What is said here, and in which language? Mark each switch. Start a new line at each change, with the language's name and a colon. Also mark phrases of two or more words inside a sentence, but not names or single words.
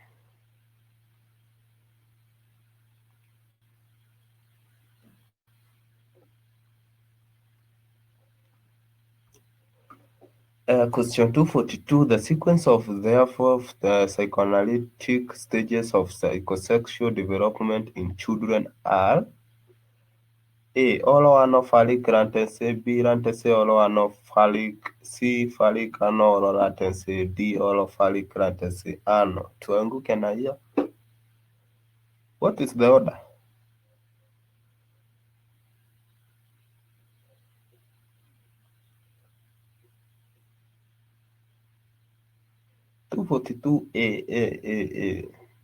English: Question 242. The sequence of therefore the psychoanalytic stages of psychosexual development in children are A. Olo-anophallic latency, B. Latency olo-anophallic, C. Phallic ano latency, D. Olo-phallic latency ano.
Swahili: Tuanguke na hiyo.
English: What is the order? A.